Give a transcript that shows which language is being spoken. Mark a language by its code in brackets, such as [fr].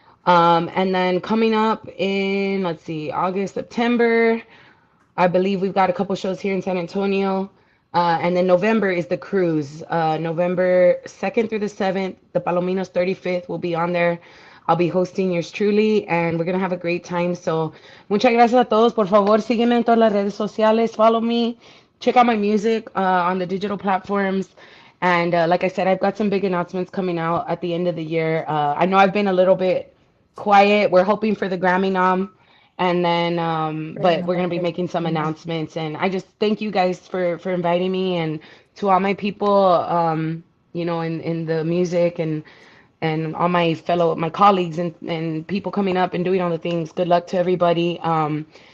[en] And then coming up in, let's see, August, September. I believe we've got a couple shows here in San Antonio. And then November is the cruise. November 2nd through the 7th, the Palominos 35th will be on there. I'll be hosting yours truly, and we're going to have a great time. [es] So, muchas gracias a todos. Por favor, sígueme en todas las redes sociales. [en] Follow me. Check out my music on the digital platforms. And like I said, I've got some big announcements coming out at the end of the year. I know I've been a little bit quiet. We're hoping for the Grammy nom. And then, but we're gonna be making some announcements. And I just thank you guys for inviting me, and to all my people, in the music and all my colleagues and people coming up and doing all the things. Good luck to everybody. And